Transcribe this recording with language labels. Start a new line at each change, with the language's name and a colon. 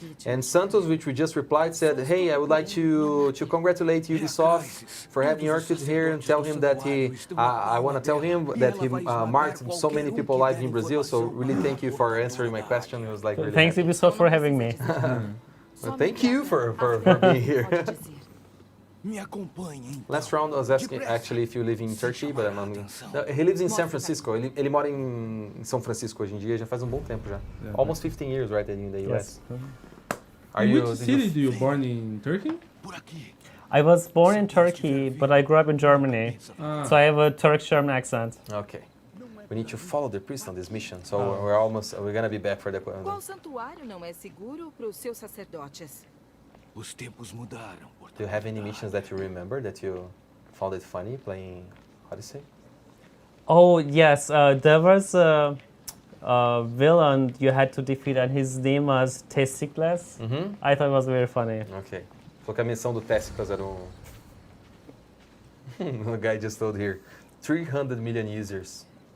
English: And Santos, which we just replied, said, hey, I would like to congratulate Ubisoft for having Orkut here and tell him that I want to tell him that he marked so many people live in Brazil, so really thank you for answering my question. It was like really Thanks happy. Ubisoft for having me. Well, thank you for being here. Last round I was asking actually if you live in Turkey, but I'm no, he lives in San Francisco.
Portuguese: Ele mora em São Francisco hoje em dia, já faz um bom tempo já.
English: Yeah. Almost 15 years, right, in the US. Which city do you born in Turkey? I was born in Turkey, but I grew up in Germany, so I have a Turkish-German accent. Okay. We need to follow the priest on this mission, so we're gonna be back for the.
Portuguese: Qual santuário não é seguro para os seus sacerdotes? Os tempos mudaram.
English: Do you have any missions that you remember that you found it funny playing Odyssey? Oh yes, there was a villain you had to defeat, and his name was Testicles. I thought it was very funny. Okay.
Portuguese: Falou que a missão do Testicles era
English: The guy just told here, 300 million users.